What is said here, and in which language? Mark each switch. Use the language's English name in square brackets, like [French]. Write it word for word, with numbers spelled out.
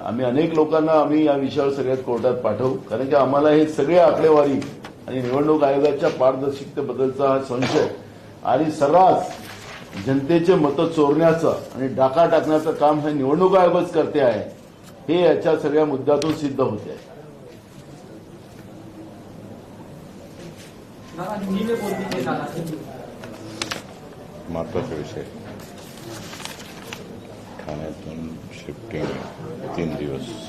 [Marathi] आम्ही अनेक लोकांना आम्ही या विषयावर सगळ्यात कोर्टात पाठवू. कारण की आम्हाला हे सगळे आकडेवारी आणि निवडणूक आयोगाच्या पारदर्शकतेबद्दलचा हा संशय आणि सर्रास जनतेचे मतं चोरण्याचं आणि डाका टाकण्याचं काम हे निवडणूक आयोगच करते आहे हे याच्या सगळ्या मुद्द्यातून सिद्ध होते आहे. [Hindi] दादा हिंदी में बोल दीजिए दादा. [Marathi] महत्वाचा विषय ठाण्यातून शिफ्टिंग तीन दिवस